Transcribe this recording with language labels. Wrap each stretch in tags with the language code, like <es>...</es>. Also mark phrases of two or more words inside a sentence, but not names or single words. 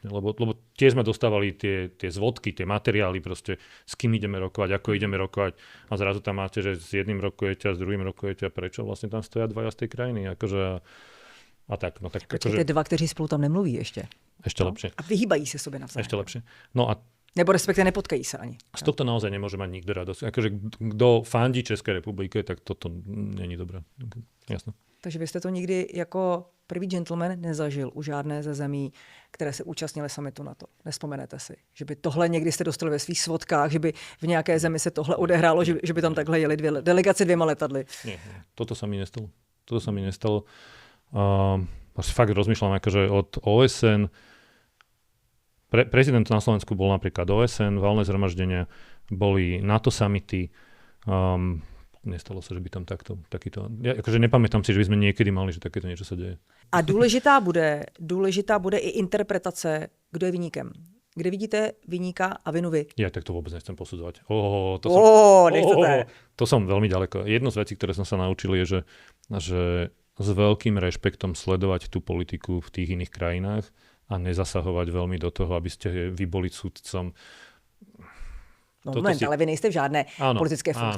<sk>Lebo tiež sme dostávali tie zvodky, tie materiály proste, s kým ideme rokovať, ako ideme rokovať a zrazu tam máte, že s jedným rokujete a s druhým rokujete a prečo vlastne tam stoja dvaja z tej krajiny. Akože, a tak. No, tak</sk> <cs>akože, dva, kteří spolu tam nemluví ešte.</cs> <sk>Ešte lepšie.</sk> <cs>A vyhýbají sa sobě navzájem.</cs> <sk>Ešte lepšie. No a</sk> <cs>nebo respektive nepotkají sa ani.</cs> <sk>Z tohto naozaj nemôže mať nikto radosť. Akože kto fandí Českej republike,</sk> <cs>tak toto není dobré. Jasné. Takže vy jste to nikdy jako první gentleman nezažil u žádné ze zemí, které se účastnili summitu NATO. Nespomenete si, že by tohle někdy jste dostali ve svých svodkách, že by v nějaké zemi se tohle odehrálo, že by tam takhle jeli delegace 2 letadly.</cs> <sk>Nie, toto sa mi nestalo. Fakt rozmýšľam, akože od OSN prezident na Slovensku bol napríklad OSN, valné zhromaždenia, boli NATO summity. Nestalo sa, že by tam takýto... Ja akože nepamätám si, že by sme niekedy mali, že takéto niečo sa deje.</sk> <cs>A důležitá bude i interpretace, kdo je viníkem. Kde vidíte viníka a vinu vy?</cs> <sk>Ja tak to vôbec nechcem posudzovať. To som veľmi ďaleko. Jednu z vecí, ktoré som sa naučil, je, že s veľkým rešpektom sledovať tú politiku v tých iných krajinách a nezasahovať veľmi do toho, aby ste vy boli sudcom.</sk> <cs>Ale vy nejste v žádné politické funkci.</cs>